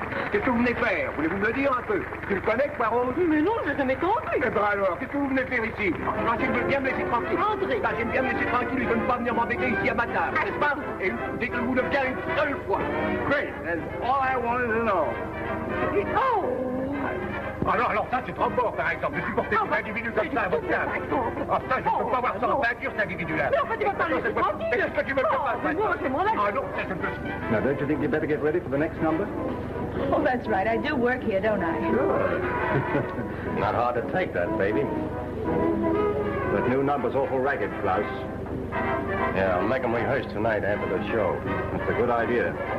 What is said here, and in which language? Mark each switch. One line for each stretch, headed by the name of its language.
French: Qu'est-ce que vous venez faire? Voulez-vous me le dire un peu? Tu le connais, Poirot? Mais non, je ne m'étonne plus. Eh ben alors, qu'est-ce que vous venez faire ici? J'aimerais bien me laisser tranquille. Entrez. J'aime bien me laisser tranquille et de ne pas venir m'embêter ici à ma table, n'est-ce pas? Et dites-le-vous de bien une seule fois.
English: Great, that's all I wanted to know. Oh!
French: Alors ça, c'est trop fort, par exemple, de supporter un individu comme ça à votre table. Ah, ça, je ne peux pas voir ça en peinture, cet individu-là. Mais en fait, il va pas laisser tranquille. Qu'est-ce que tu veux que je fasse maintenant? C'est mon Ah non, ça, je ne peux pas.
English: Now, don't you think you better get ready for the next number? Oh, that's right. I do work here, don't I? Sure. Not hard to take that, baby. That new number's awful ragged, Klaus. Yeah, I'll make them rehearse tonight after the show. That's a good idea.